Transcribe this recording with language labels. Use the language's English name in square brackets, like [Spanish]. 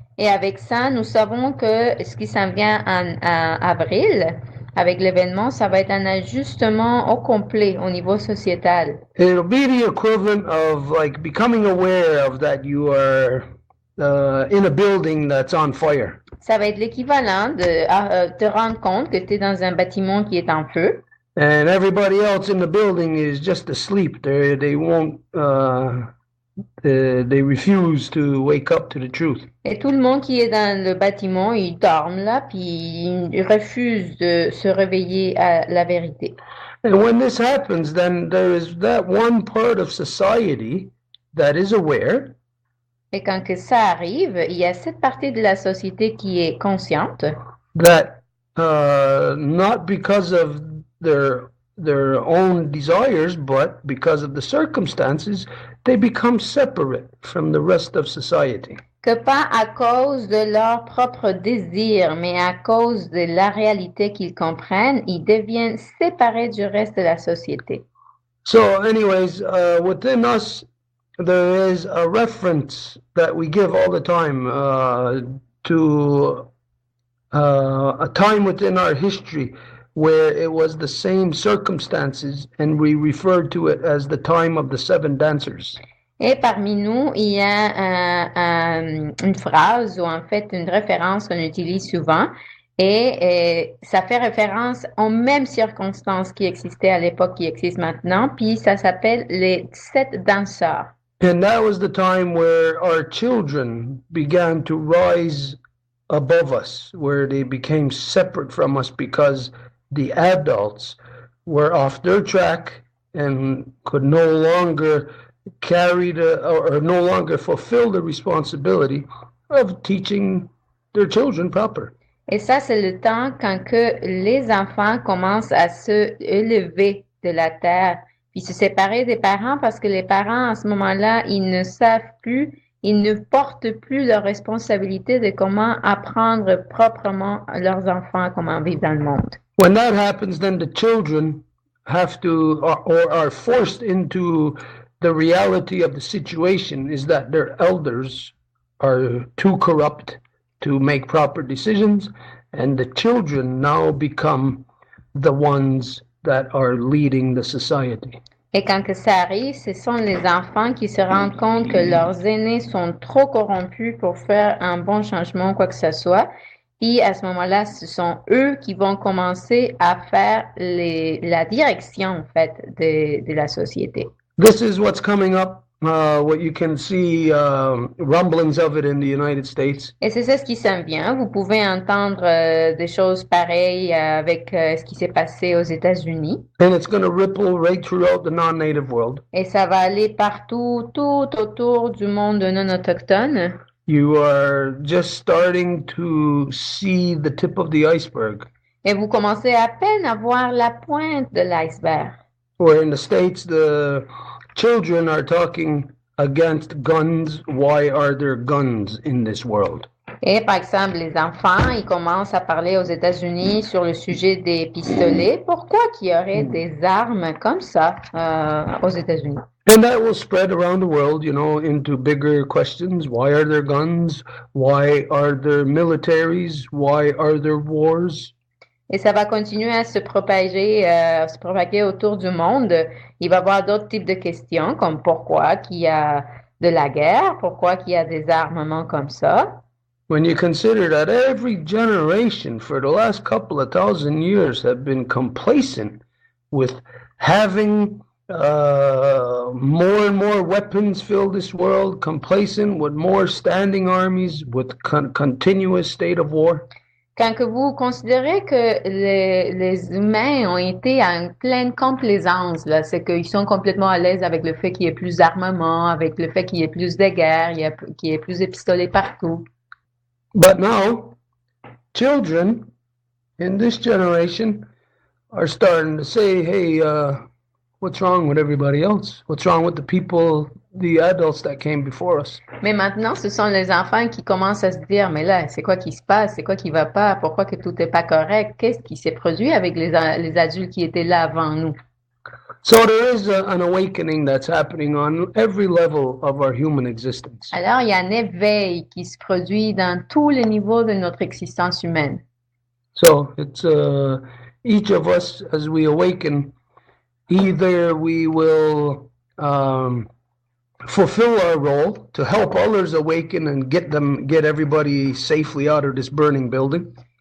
[French] Et avec ça, nous savons que ce qui s'en vient en avril, avec l'événement, ça va être un ajustement au complet au niveau sociétal. [English] It'll be the equivalent of like becoming aware of that you are in a building that's on fire. [French] Ça va être l'équivalent de te rendre compte que tu es dans un bâtiment qui est en feu. [English] And everybody else in the building is just asleep. They won't. They refuse to wake up to the truth. [French] Et tout le monde qui est dans le bâtiment, ils dorment là, puis ils refusent de se réveiller à la vérité. [English] And when this happens, then there is that one part of society that is aware. [French] Et quand que ça arrive, il y a cette partie de la société qui est consciente. [English] That not because of their own desires, but because of the circumstances, they become separate from the rest of society. [French] Que pas à cause de leur propre désir, mais à cause de la réalité qu'ils comprennent, ils deviennent séparés du reste de la société. [English] So anyways, within us, there is a reference that we give all the time to a time within our history where it was the same circumstances, and we referred to it as the time of the seven dancers. [French] Et parmi nous, il y a une phrase ou en fait une référence qu'on utilise souvent et ça fait référence aux mêmes circonstances qui existaient à l'époque qui existent maintenant, puis ça s'appelle les 7 danseurs. [English] And that was the time where our children began to rise above us, where they became separate from us because the adults were off their track and could no longer carry or no longer fulfill the responsibility of teaching their children proper. [French] Et ça, c'est le temps quand que les enfants commencent à se élever de la terre, puis se séparer des parents parce que les parents, à ce moment-là, ils ne savent plus, ils ne portent plus leur responsabilité de comment apprendre proprement à leurs enfants comment vivre dans le monde. [English] When that happens, then the children have to, or are forced into the reality of the situation is that their elders are too corrupt to make proper decisions, and the children now become the ones that are leading the society. [French] Et quand que ça arrive, ce sont les enfants qui se rendent compte que leurs aînés sont trop corrompus pour faire un bon changement, quoi que ce soit. Puis à ce moment-là, ce sont eux qui vont commencer à faire la direction en fait de la société. [English] This is what's coming up, what you can see rumblings of it in the United States. [French] Et c'est ça ce qui s'en vient. Vous pouvez entendre des choses pareilles avec ce qui s'est passé aux États-Unis. [English] And it's going to ripple right throughout the non-native world. [French] Et ça va aller partout, tout autour du monde non autochtone. [English] You are just starting to see the tip of the iceberg. [French] Et vous commencez à peine à voir la pointe de l'iceberg. [English] Where in the States, the children are talking against guns. Why are there guns in this world? [French] Et par exemple, les enfants, ils commencent à parler aux États-Unis sur le sujet des pistolets. Pourquoi qu'il y aurait des armes comme ça aux États-Unis? [English] And that will spread around the world, you know, into bigger questions. Why are there guns? Why are there militaries? Why are there wars? [French] Et ça va continuer à se propager autour du monde. Il va y avoir d'autres types de questions, comme pourquoi qu'il y a de la guerre, pourquoi qu'il y a des armements comme ça. [English] When you consider that every generation for the last couple of thousand years have been complacent with having more and more weapons fill this world, complacent with more standing armies, with continuous state of war. [French] Quand que vous considérez que les humains ont été à une pleine complaisance, là, c'est qu'ils sont complètement à l'aise avec le fait qu'il y ait plus d'armement, avec le fait qu'il y ait plus de guerre, qu'il y ait plus de pistolets partout. [English] But now, children in this generation are starting to say, hey, what's wrong with everybody else? What's wrong with the people, the adults that came before us? [French] Mais maintenant, ce sont les enfants qui commencent à se dire, mais là, c'est quoi qui se passe? C'est quoi qui va pas? Pourquoi que tout n'est pas correct? Qu'est-ce qui s'est produit avec les adultes qui étaient là avant nous? [English] So there is an awakening that's happening on every level of our human existence. [French] Alors, il y a un éveil qui se produit dans tous les niveaux de notre existence humaine. [English] So it's each of us, as we awaken, either we will fulfill our role to help others awaken and get everybody safely out of this burning building.